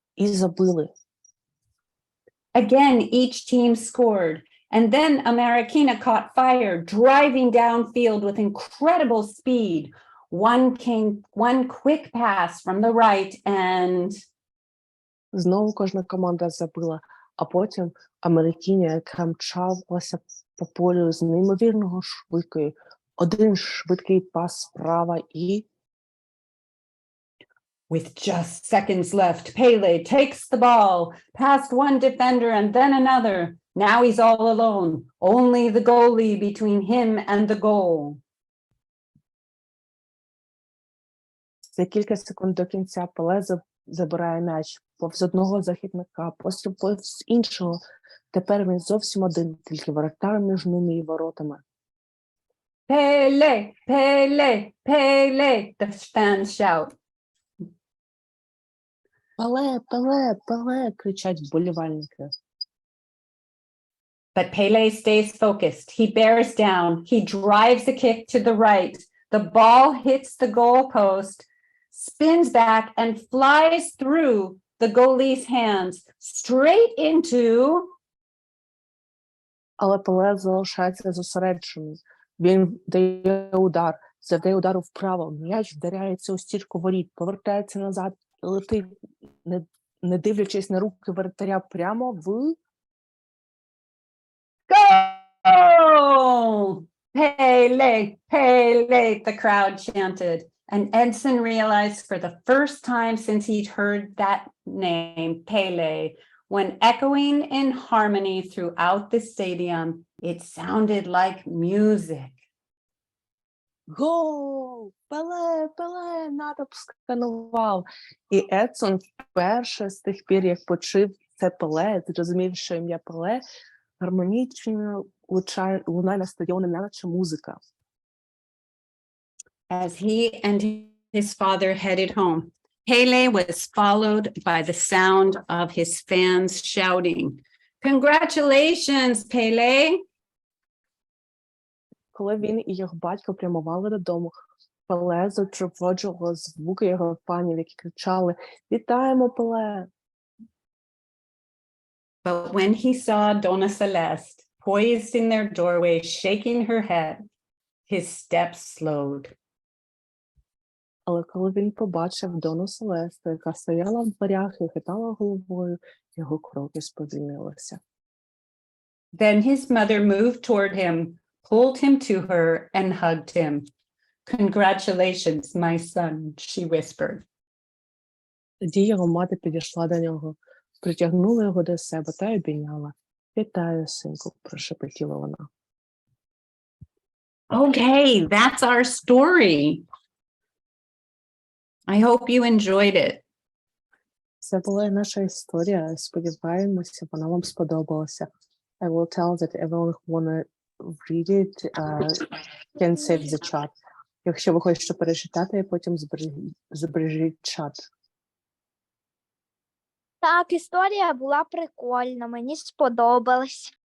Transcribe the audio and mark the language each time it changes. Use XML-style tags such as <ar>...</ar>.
<uk>І забили.</uk> <en>Again, each team scored, and then Amerikina caught fire, driving downfield with incredible speed. One quick pass from the right, and</en> <uk>Знову кожна команда забила, а потім Америкіна, яка мчалася по полю з неймовірного швидкою, один швидкий пас справа і...</uk> <en>with just seconds left, Pelé takes the ball, past one defender and then another. Now he's all alone, only the goalie between him and the goal.</en> <uk>За кілька секунд до кінця Пеле забирає м'яч повз одного захисника, повз іншого. Тепер він зовсім один, тільки воротар між ними і воротами.</uk> <en>Pelé, Pelé, Pelé, the fans shout.</en> <uk>Пеле, Пеле, Пеле, кричать вболівальники.</uk> <en>But Pelé stays focused. He bears down. He drives a kick to the right. The ball hits the goalpost, spins back, and flies through the goalie's hands straight into...</en> <uk>Але Пеле залишається зосередженим. Він дає удар, завдає удару вправо. М'яч вдаряється у стірку воріт, повертається назад, летить, не дивлячись на руки воротаря, прямо в...</uk> <en>Goal! Pelé, Pelé, the crowd chanted. And Edson realized for the first time since he'd heard that name, Pelé, when echoing in harmony throughout the stadium, it sounded like music.</en> <uk>Гол! Пеле, Пеле! Натовп сканував. І Едсон вперше з тих пір, як почув це Пеле, зрозумів, що ім'я Пеле гармонічно лунає на стадіоні, наче музика.</uk> <en>As he and his father headed home, Pelé was followed by the sound of his fans shouting, "Congratulations, Pelé!"</en> <uk>Коли він і його батько прямували додому, Пеле супроводжувало звуки його фанів, які кричали «Вітаємо, Пеле!».</uk> <en>But when he saw Dona Celeste poised in their doorway, shaking her head, his steps slowed.</en> <uk>Але коли він побачив Дону Селесту, яка стояла в дверях і хитала головою, його кроки сповільнилися.</uk> <en>Then his mother moved toward him, pulled him to her, and hugged him. "Congratulations, my son," she whispered.</en> <uk>Тоді його мати підійшла до нього, притягнула його до себе та обійняла. «Вітаю, синку», – прошепотіла вона.</uk> <en>Okay, that's our story. I hope you enjoyed it.</en> <uk>Це була наша історія. Сподіваємося, вона вам сподобалася.</uk> <en>I will tell that everyone who wanna read it can save the chat.</en> <uk>Якщо ви хочете перечитати, потім збережіть чат. Так, історія була прикольна, мені сподобалась.</uk>